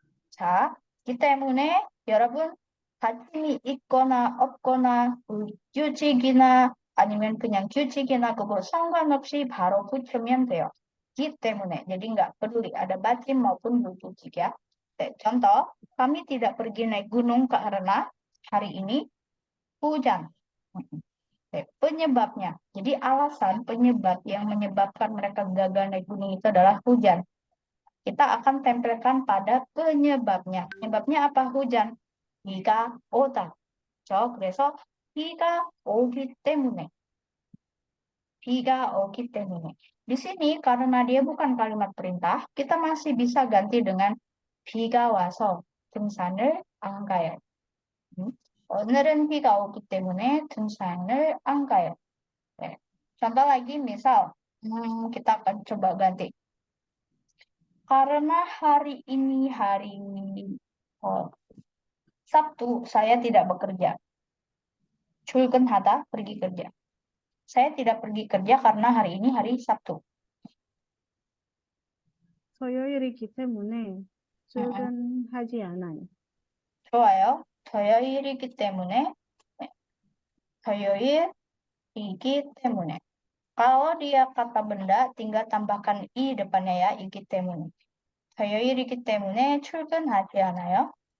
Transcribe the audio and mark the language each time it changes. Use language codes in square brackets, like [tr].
[ko] 자, 기때문에 여러분, 다짐이 있거나 없거나, 규칙이나 아니면 그냥 규칙이나 그거 상관없이 바로 붙이면 돼요. [id] 기 때문에. jadi nggak peduli ada batin maupun 규칙 ya. Contoh, kami tidak pergi naik gunung karena hari ini hujan. Penyebabnya. Jadi alasan penyebab yang menyebabkan mereka gagal naik gunung itu adalah hujan. Kita akan tempelkan pada penyebabnya. Penyebabnya apa? Hujan. [ko] 비가 오다. 그래서 비가 오기 때문에. 비가 오기 때문에. [id] Di sini karena dia bukan kalimat perintah, kita masih bisa ganti dengan [ko] 비가 와서 등산을 안 가요. 오늘은 비가 오기 때문에 등산을 안 가요. [id] 네. Contoh lagi, misal kita akan coba ganti. Karena hari ini hari Sabtu, saya tidak bekerja. 출근하다, pergi kerja. Saya tidak pergi kerja karena hari ini hari Sabtu. [ko] 토요일이기 때문에 출근하지 않아요. 좋아요. 토요일이기 때문에, 네, 토요일이기 때문에. [id] Kalau dia kata benda, tinggal tambahkan i depannya ya, 이기 때문에. [ko] 토요일이기 때문에 출근하지 않아요.